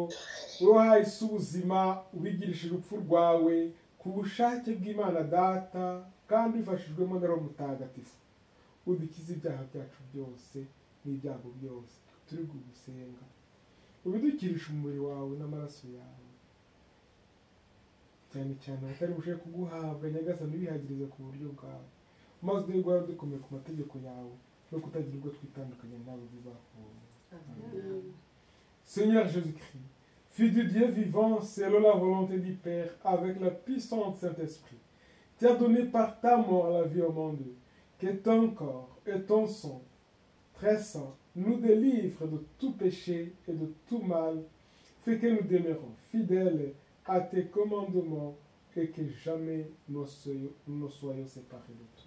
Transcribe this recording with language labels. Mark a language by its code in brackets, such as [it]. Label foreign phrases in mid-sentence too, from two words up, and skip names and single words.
[rw] uruhaye isi ubuzima ubigirishije urupfu rwawe ku bushake bw'imana data kandi bifashijwemo na roho mutagatifu udukize ibyaha byacu byose n'ibyago byose turi kugusenga ubidukirisha umubiri wawe n'amaraso yawe cyane cyane abatari bushoboye kuguhabwa nyagasani ubihagirize ku buryo bwawe maze uduhe guhora dukomeye ku mategeko yawe no kutagira ubwo twitandukanya nawe bizakubaho. [fr] Seigneur Jésus-Christ, Fils du Dieu vivant selon la volonté du Père avec la puissance Saint-Esprit, tu as donné par ta mort la vie au monde, que ton corps et ton sang très saint nous délivrent de tout péché et de tout mal, fait que nous demeurons fidèles à tes commandements et que jamais nous soyons séparés de toi.